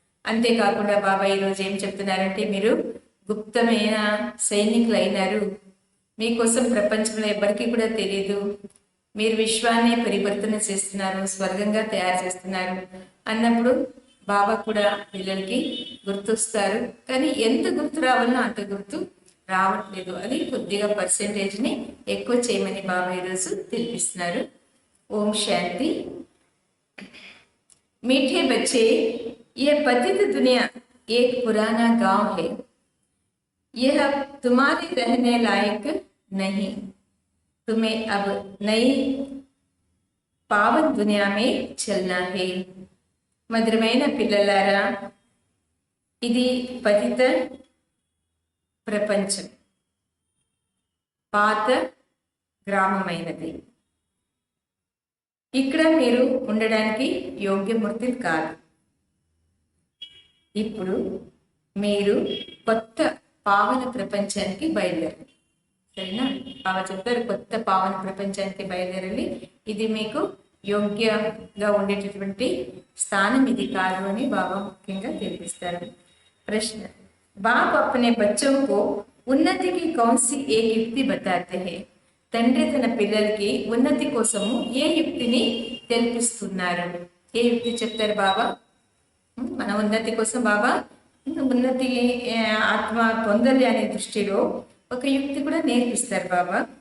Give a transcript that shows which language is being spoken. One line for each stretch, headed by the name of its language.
Telugu: అంతేకాకుండా బాబా ఈరోజు ఏం చెప్తున్నారంటే, మీరు గుప్తమైన సైనికులు అయినారు, మీకోసం ప్రపంచంలో ఎవరికి కూడా తెలియదు, మీరు విశ్వాన్ని పరివర్తన చేస్తున్నారు, స్వర్గంగా తయారు చేస్తున్నారు అన్నప్పుడు బాబా కూడా పిల్లలకి గుర్తొస్తారు. కానీ ఎంత గుర్తు రావాలో అంత గుర్తు రావట్లేదు. అది కొద్దిగా పర్సెంటేజ్ని ఎక్కువ చేయమని బాబా ఈరోజు తెలిపిస్తున్నారు. ఓం శాంతి.
Hindi: मीठे बच्चे, ये पतित दुनिया एक पुराना गांव है, यह तुम्हारे रहने लायक नहीं, तुम्हें अब नई पावन दुनिया में चलना है.
Telugu: మధురమైన పిల్లలారా, ఇది పతిత ప్రపంచం, పాత గ్రామమైనది. ఇక్కడ మీరు ఉండడానికి యోగ్యమూర్తులు కాదు. ఇప్పుడు మీరు కొత్త పావన ప్రపంచానికి బయలుదేరాలి. సరేనా? బాబా చెప్తారు, కొత్త పావన ప్రపంచానికి బయలుదేరాలి, ఇది మీకు యోగ్యంగా ఉండేటటువంటి స్థానం ఇది కాదు అని బాబా ముఖ్యంగా తెలిపిస్తారు. ప్రశ్న:
Hindi: बाप अपने बच्चों को उन्नति की कौन सी एक युक्ति बताते हैं?
Telugu: తండ్రి తన పిల్లలకి ఉన్నతి కోసము ఏ యుక్తిని తెలిపిస్తున్నారు? ఏ యుక్తి చెప్తారు బాబా? మన ఉన్నతి కోసం బాబా ఉన్నతి ఆత్మ పొందాలి అనే దృష్టిలో ఒక యుక్తి కూడా నేర్పిస్తారు బాబా.